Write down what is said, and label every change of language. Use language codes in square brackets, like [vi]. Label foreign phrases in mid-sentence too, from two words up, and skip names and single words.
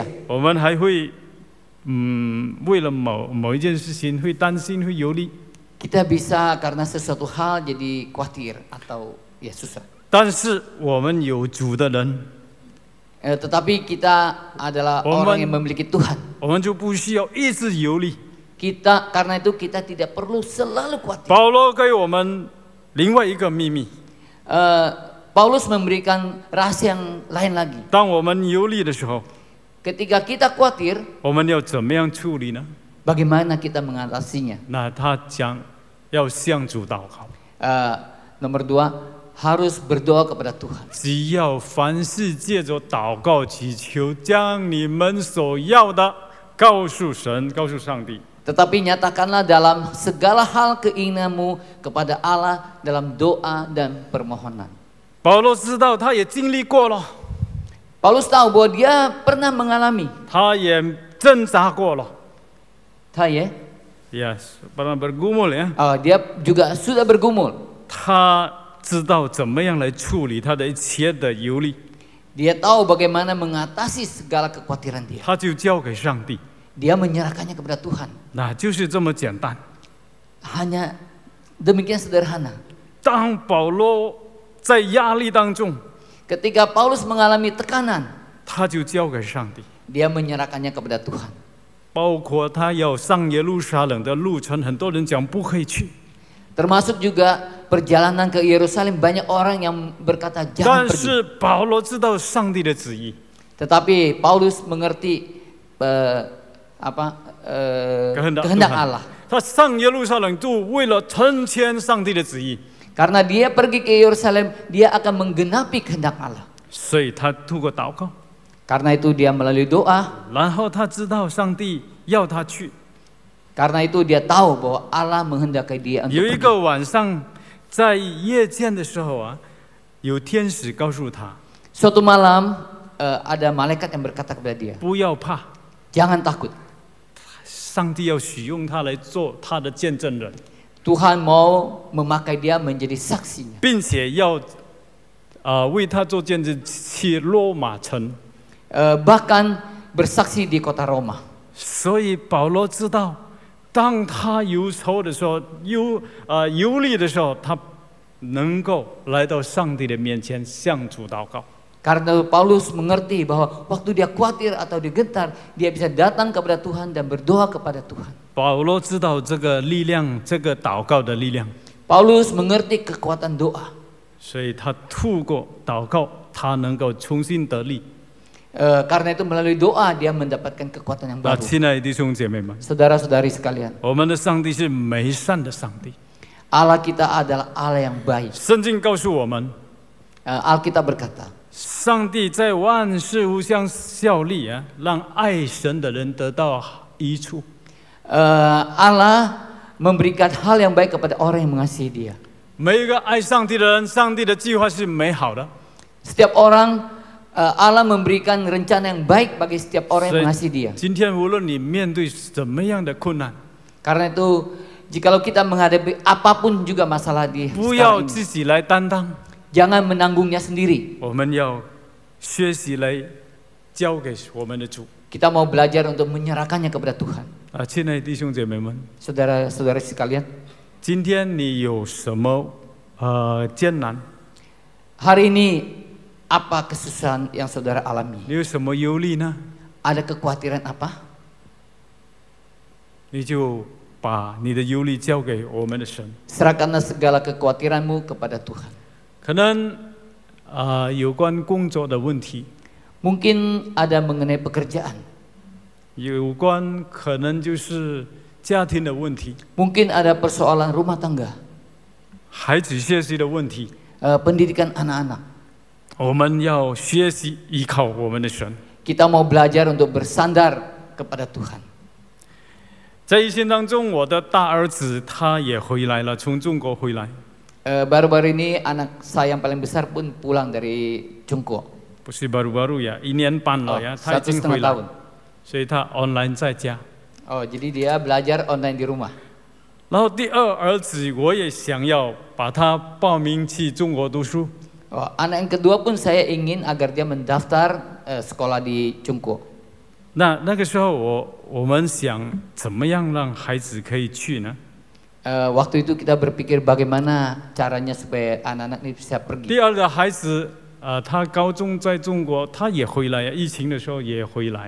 [zh] 我们还会为了某一件事情会担心、会忧虑。 [id] Kita bisa karena sesuatu hal jadi khawatir atau ya susah. [zh] 但是我们有主的人， [id] Tetapi kita adalah orang yang memiliki Tuhan. [zh] 我们就不需要一直忧虑。 [id] Karena itu kita tidak perlu selalu khawatir. [zh] 保罗给我们另外一个秘密： [id] Paulus memberikan rahasia yang lain lagi. [zh] 当我们忧虑的时候， [id] Ketika kita khawatir, [zh] 我们要怎么样处理呢？ [id] bagaimana kita mengatasinya? [zh] 那他讲要向主祷告， [id] Nomor 2, harus berdoa kepada Tuhan. [zh] 只要凡事借着祷告祈求，将你们所要的告诉神，告诉上帝。 [id] Tetapi nyatakanlah dalam segala hal keinginanmu kepada Allah dalam doa dan permohonan. [zh] 保罗知道，他也经历过了， [id] Paulus tahu bahwa dia pernah mengalami. [zh] 他也挣扎过了。 [id] Dia Yes, pernah bergumul ya. dia juga sudah bergumul. [zh] 他知道怎么样来处理他的一切的忧虑， [id] Dia tahu bagaimana mengatasi segala kekhawatiran dia. [zh] 他就交给上帝， [id] Dia menyerahkannya kepada Tuhan. [zh] 那就是这么简单。 [id] Hanya demikian sederhana. [zh] 当保罗在压力当中， [id] Ketika Paulus mengalami tekanan, [zh] 他就交给上帝， [id] dia menyerahkannya kepada Tuhan. [zh] 包括他要上耶路撒冷的路程，很多人讲不可以去， [id] Termasuk juga perjalanan ke Yerusalem, banyak orang yang berkata [zh] 但 [id] jangan pergi. [zh] 是保罗知道上帝的旨意， [id] Tetapi Paulus mengerti kehendak Allah. [zh] 他上耶路撒冷就为了成全上帝的旨意， [id] Karena dia pergi ke Yerusalem, dia akan menggenapi kehendak Allah. [zh] 所以他透过祷告， [id] Karena itu dia melalui doa, [zh] 然后他知道上帝要他去， [id] Karena itu dia tahu bahwa Allah menghendaki dia untuk [zh] 有一 [id] pergi. [zh] 个晚上，在夜间的时候啊，有天使告诉他 [id] Suatu malam ada malaikat yang berkata kepada dia, [zh] 不要怕， [id] jangan takut. [zh] 上帝要使用他来做他的见证人， [id] Tuhan mau memakai dia menjadi saksinya. [zh] 并且要为他做见证去罗马城。 [id] Bahkan bersaksi di kota Roma. [zh] 所以保罗知道，当他忧愁的时候，忧虑的时候，他能够来到上帝的面前向主祷告。 [id] Karena Paulus mengerti bahwa waktu dia khawatir atau dia gentar, dia bisa datang kepada Tuhan dan berdoa kepada Tuhan. [zh] 保罗知道这个力量，这个祷告的力量， [id] Paulus mengerti kekuatan doa. [zh] 所以他透过祷告，他能够重新得力。 [id] Karena itu melalui doa dia mendapatkan kekuatan yang baru. [zh] 亲爱的弟兄姐妹们， [id] Saudara-saudari sekalian, [zh] 我们的上帝是美善的上帝。 [id] Allah kita adalah Allah yang baik. [zh] 圣经告诉我们， [id] Alkitab berkata, [zh] 上帝在万事互相效力啊，让爱神的人得到益处。 [id] Allah memberikan hal yang baik kepada orang yang mengasihi dia. [zh] 每一个爱上帝的人，上帝的计划是美好的。 [id] Setiap orang Allah memberikan rencana yang baik bagi setiap orang yang mengasihi dia. [zh] 今天无论你面对怎么样的困难， [id] Karena itu, jikalau kita menghadapi apapun juga masalah di [zh] 不要 [id] sekarang ini, [zh] 自己来担当， [id] jangan menanggungnya sendiri. [zh] 我们要学习来交给我们的主。 [id] Kita mau belajar untuk menyerahkannya kepada Tuhan. [zh] 亲爱的弟兄姐妹们， [id] Saudara-saudara sekalian, [zh] 今天你有什么艰难？ [id] hari ini apa kesusahan yang saudara alami? [zh] 你有什么忧虑呢？ [id] Ada kekhawatiran apa? [zh] 你就把你的忧虑交给我们的神。 [id] Serahkanlah segala kekhawatiranmu kepada Tuhan. [zh] 可能有关工作的问题， [id] Mungkin ada mengenai pekerjaan. [zh] 有关可能就是家庭的问题， [id] Mungkin ada persoalan rumah tangga, [zh] 孩子学习的问题。 [id] pendidikan anak-anak. [zh] 我们要学习依靠我们的神。 [id] Kita mau belajar untuk bersandar kepada Tuhan. [zh] 在疫情当中，我的大儿子他也回来了，从中国回来， [id] Baru-baru ini anak saya yang paling besar pun pulang dari Cungko. [zh] 不是 [id] baru-baru ya， [zh] 1 年半了呀，他已 [id] 1,5 [zh] 经回来 [id] tahun.， [zh] 所以他 online 在家。 [id] Oh, jadi dia belajar online di rumah. [zh] 然后第二儿子，我也想要把他报名去中国读书。 [id] Oh, anak yang kedua pun saya ingin agar dia mendaftar sekolah di Cungko. [zh] 那个时候我们想怎么样让孩子可以去呢？ [id] Waktu itu kita berpikir bagaimana caranya supaya anak-anak ini bisa pergi. [zh] 第二个孩子他高中在中国，他也回来，疫情的时候也回来了。